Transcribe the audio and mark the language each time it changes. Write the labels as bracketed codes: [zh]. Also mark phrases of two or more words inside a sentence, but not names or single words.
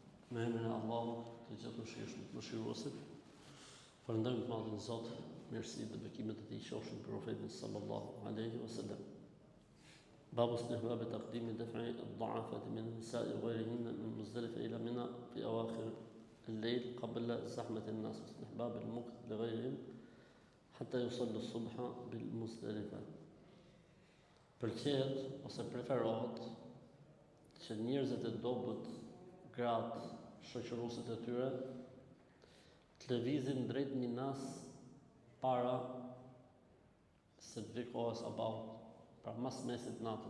[sq] Me emrin e Allahut, të gjithë mëshiruesit, falënderojmë të madhin Zot, mirësitë dhe bekimet e tij qofshin për profetin [ar] صلى الله عليه وسلم. باب استحباب تقديم دفع الضعافة من النساء وغيرهن من مزدلفة إلى منى في أواخر الليل قبل زحمة الناس واستحباب المكث لغيرهم حتى يصلي الصبح بالمزدلفة. [sq] Pëlqehet ose preferohet që njerëzit e dobët, gratë, shoqëruesit e tyre të lëvizin drejt Minas para se të vijë koha e sabahut, pra mas mesit natës.